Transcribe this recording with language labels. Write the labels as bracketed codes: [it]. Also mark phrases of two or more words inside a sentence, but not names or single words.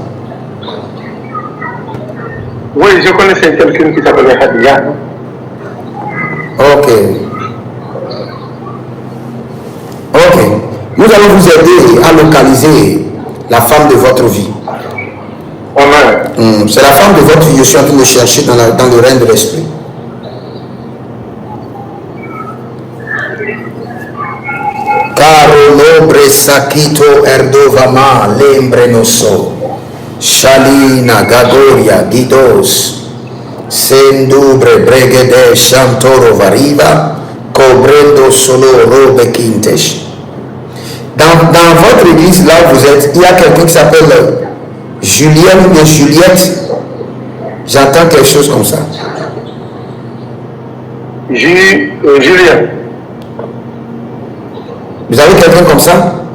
[fr] Oui, je connaissais quelqu'un qui s'appelait Hadija. Ok. Nous allons vous aider à localiser la femme de votre vie. Amen. C'est la femme de votre vie, je suis en train de chercher dans le règne de l'esprit. Caro nobre sakito erdovama lembrenoso. Shalina Gagoria Gidos Sendubre Bregede Chantoro Variva Cobrendo Solo Robe Quintesh. Dans votre église, là où vous êtes, il y a quelqu'un qui s'appelle Julien ou Juliette. J'entends quelque chose comme ça. Julien. Vous avez quelqu'un comme ça?